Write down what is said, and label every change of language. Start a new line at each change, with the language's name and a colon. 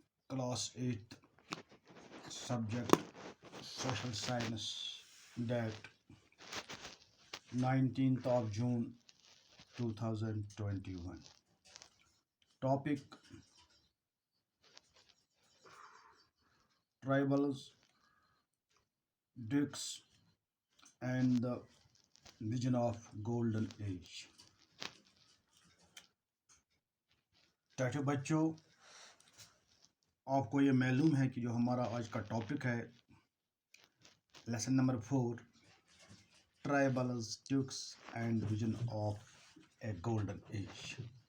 English: Class 8 subject social science date 19th of June 2021. Topic: Tribals, Dukes and the Vision of Golden Age.
Urdu: ٹاٹھو بچوں، آپ کو یہ معلوم ہے کہ جو ہمارا آج کا ٹاپک ہے lesson number 4 tribals, ڈیوکس and vision of a golden age.